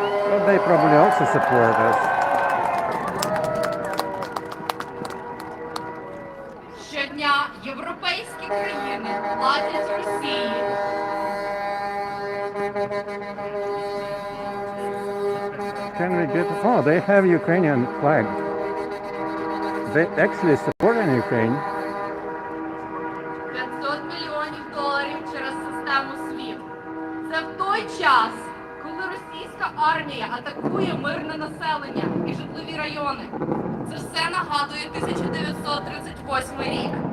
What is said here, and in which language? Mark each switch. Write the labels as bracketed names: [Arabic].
[English] But they probably also support us. [Ukrainian] Щодня європейські країни платять Росії. [English] Can we get... Oh, they have Ukrainian flag. They actually support in Ukraine. [Ukrainian] 500 мільйонів доларів через систему SWIFT. Це в той час, коли російська армія атакує мирне населення і житлові райони. Це все нагадує 1938 рік.